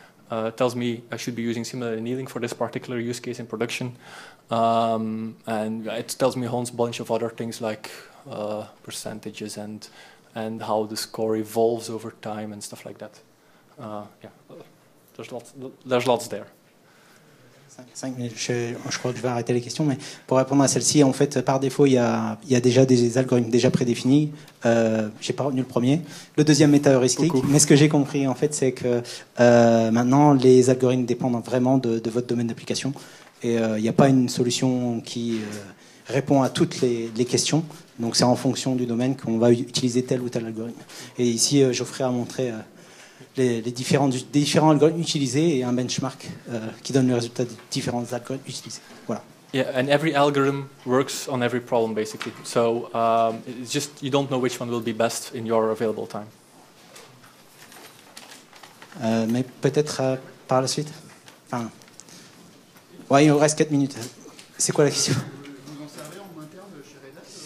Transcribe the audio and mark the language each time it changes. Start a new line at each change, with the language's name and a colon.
English: It tells me I should be using similar annealing for this particular use case in production. And it tells me a whole bunch of other things like percentages and how the score evolves over time and stuff like that. Yeah, there's lots there. 5 minutes.
French: Je crois que je vais arrêter les questions, mais pour répondre à celle-ci, en fait, par défaut, il y a déjà des algorithmes déjà prédéfinis. J'ai pas retenu le premier. Le deuxième méta-heuristique. Mais ce que j'ai compris, en fait, c'est que maintenant, les algorithmes dépendent vraiment de votre domaine d'application. Et il n'y a pas une solution qui répond à toutes les questions. Donc, c'est en fonction du domaine qu'on va utiliser tel ou tel algorithme. Et ici, Geoffrey a montré les différents algorithmes utilisés et un benchmark qui donne le résultat des différents algorithmes utilisés. Voilà.
English: Yeah, and every algorithm works on every problem basically. So it's just you don't know which one will be best in your available time.
French: Mais peut-être par la suite. Enfin, ouais, il nous reste 4 minutes. C'est quoi la question? Vous en servez en interne chez Red Hat?